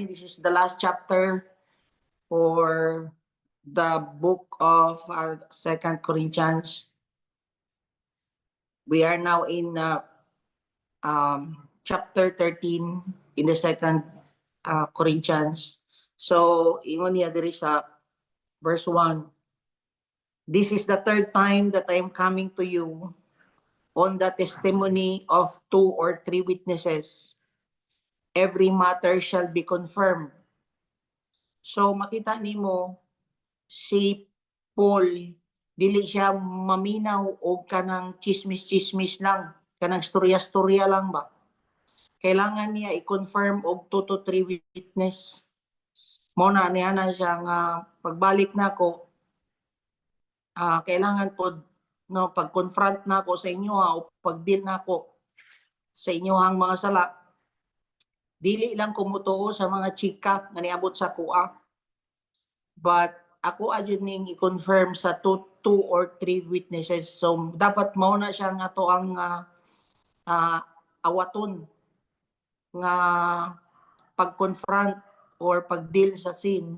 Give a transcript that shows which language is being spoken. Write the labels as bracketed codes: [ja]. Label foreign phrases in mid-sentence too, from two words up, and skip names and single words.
[en] This is the last chapter for the book of 2 Corinthians. We are now in chapter 13 in the 2 Corinthians. So, [ceb] ingon niya diri sa verse 1. [en] This is the third time that I am coming to you on the testimony of 2 or 3 witnesses. Every matter shall be confirmed. So, [ceb] makita nimo si Paul, dili siya maminaw o kanang chismis-chismis lang, kanang storya-storya lang ba? Kailangan niya i-confirm og [en] 2 to 3 witness. [ceb] Mo na niya na siya nga pagbalik nako kailangan po no pag-confront nako sa inyo o pag-deal nako sa inyohang mga sala. Dili lang kumutuo sa mga chika nga niabot sa kuha. But ako adyo ning i-confirm sa [en] 2 or 3 witnesses. [ceb] So dapat mao na siya nga to ang awaton nga pag-confront or pag-deal sa sin.